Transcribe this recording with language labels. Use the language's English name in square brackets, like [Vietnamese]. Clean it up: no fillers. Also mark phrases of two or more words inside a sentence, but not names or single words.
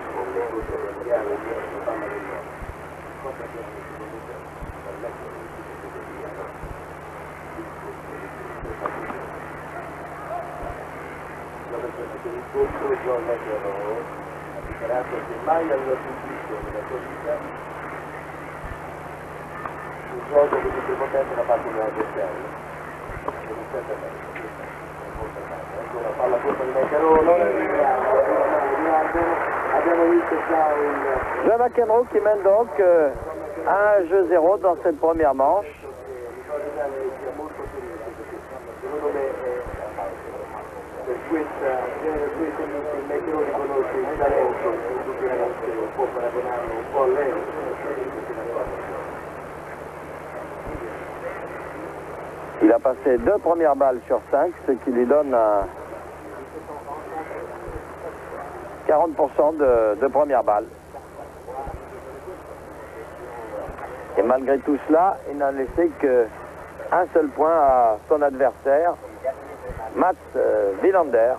[Italian] Il corso John McEnroe ha dichiarato che mai aveva sentito nella sua vita un gioco così prepotente da parte di un avversario. Ecco una palla corta di McEnroe, abbiamo visto già un... [French] John McEnroe qui mène donc 1 jeu 0 dans cette première manche. [Italian] Secondo me per questa il McEnroe riconosce il talento, tutti i ragazzi non può paragonarlo un po' a lei. [French] Il a passé 2 premières balles sur 5, ce qui lui donne 40% de premières balles. Et malgré tout cela, il n'a laissé qu'un seul point à son adversaire, Mats Wilander.